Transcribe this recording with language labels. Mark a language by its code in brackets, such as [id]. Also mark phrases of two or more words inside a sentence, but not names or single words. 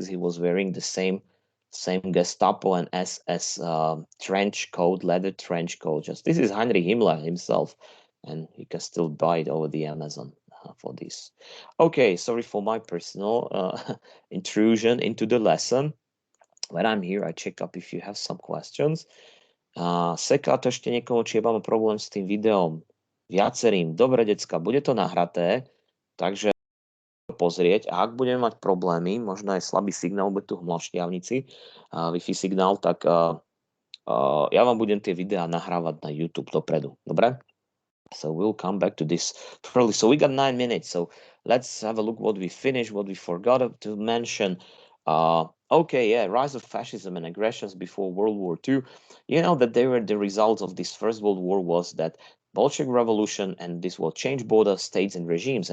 [en] He was wearing the same Gestapo and SS trench coat, leather trench coat. Just this is Heinrich Himmler himself, and you can still buy it over the Amazon for this. Okay, sorry for my personal intrusion into the lesson. When I'm here, I check up if you have some questions. [sk] Seká to ešte niekoho, či mám problém s tým videom? Viacerým. Dobre, decka, bude to nahraté, takže pozrieť. A ak budeme mať problémy, možno aj slabý signál, bude tu v Štiavnici, Wi-Fi signál, tak ja vám budem tie videá nahrávať na YouTube dopredu. Dobre? [en] So we'll come back to this shortly. So we got 9 minutes. So let's have a look what we finished, what we forgot to mention. Okay, yeah, rise of fascism and aggressions before World War II. You know that they were the result of this First World War was that Bolshevik Revolution, and this will change border states and regimes.